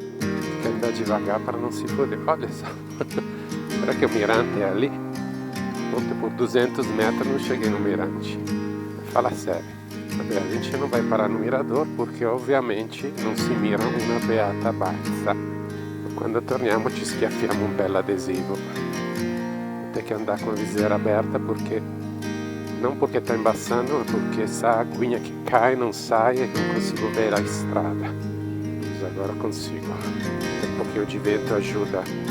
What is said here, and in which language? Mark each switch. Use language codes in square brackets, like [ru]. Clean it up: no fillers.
[pt] Tem que andar devagar para não se foder. Olha só, será que o mirante é ali? Ontem por 200 metros não cheguei no mirante. Fala sério, a gente não vai parar no mirador porque [it] ovviamente non si mira una beata bassa. Quando torniamo ci schiaffiamo un bel adesivo. [pt] Tem que andar com a viseira aberta porque não porque está embaçando, mas porque essa aguinha que cai não sai e não consigo ver a estrada. Mas agora consigo. Um pouquinho de vento ajuda.